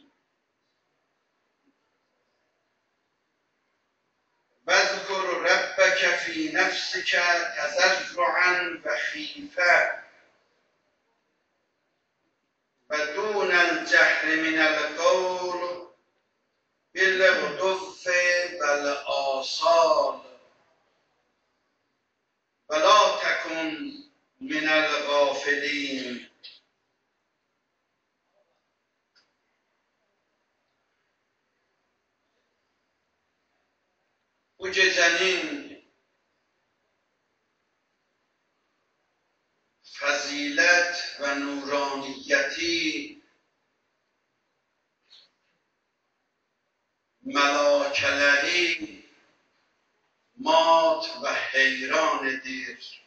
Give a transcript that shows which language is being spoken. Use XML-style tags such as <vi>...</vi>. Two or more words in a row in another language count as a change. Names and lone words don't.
<ar>واذكر ربك لك في نفسك تضرعا وخيفة ودون الجهر من القول بالغدو والآصال ولا تكن من الغافلين.</ar> <tr>Bu gecenin fazilet ve nuraniyeti melakeleri mat ve heyran edir.</tr>